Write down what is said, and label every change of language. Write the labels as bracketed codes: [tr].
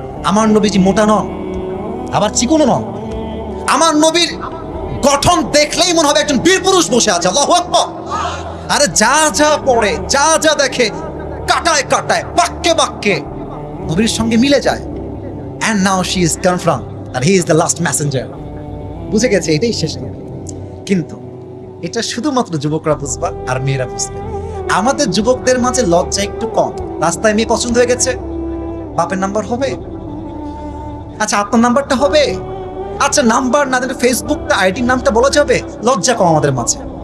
[bn] আমার নবীজি মোটা নন, আবার চিকনও নন। আমার নবীর গঠন দেখলেই মনে হবে একজন বীর পুরুষ বসে আছে। আল্লাহু আকবার। আরে যা যা পড়ে, যা যা দেখে, কাটায় কাটায়, বাক্যে বাক্যে নবীর সঙ্গে মিলে যায়। [en] And now she is confirmed that he is the last messenger. [bn] বুঝে গেছে এটাই শেষ নবী। কিন্তু এটা শুধুমাত্র যুবকরা বুঝবা আর মেয়েরা বুঝবে। আমাদের যুবকদের মাঝে লজ্জা একটু কম। রাস্তায় মেয়ে পছন্দ হয়ে গেছে, বাপের নাম্বার হবে? আচ্ছা, আপনার নাম্বারটা হবে? আচ্ছা, নাম্বার না দিলে ফেসবুকটা, আইডির নামটা বলা যাবে? লজ্জা কম আমাদের মাঝে।